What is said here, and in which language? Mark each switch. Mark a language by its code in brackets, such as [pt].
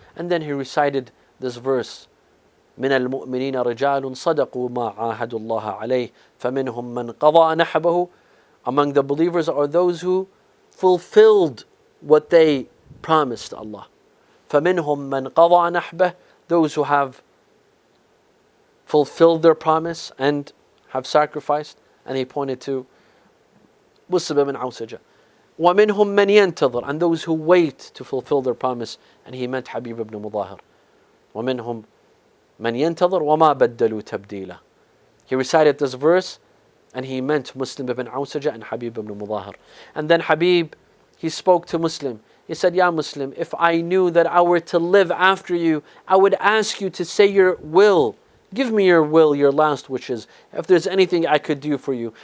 [en] And then he recited this verse, [ar] من المؤمنين رجال صدقوا ما عاهدوا الله عليه فمنهم من قضى نحبه. [en] Among the believers are those who fulfilled what they promised Allah. [ar] فمنهم من قضى نحبه, [en] those who have fulfilled their promise and have sacrificed. And he pointed to Muslim ibn Awsaja. [ar] ومنهم من ينتظر, [en] and those who wait to fulfill their promise. And he meant Habib ibn Mudahir. [ar] ومنهم من ينتظر وما بدلوا تبديلا. [en] He recited this verse and he meant Muslim ibn Awsaja and Habib ibn Mudahir. And then Habib, he spoke to Muslim. He said, "Ya Muslim, if I knew that I were to live after you, I would ask you to say your will. Give me your will, your last wishes, if there's anything I could do for you.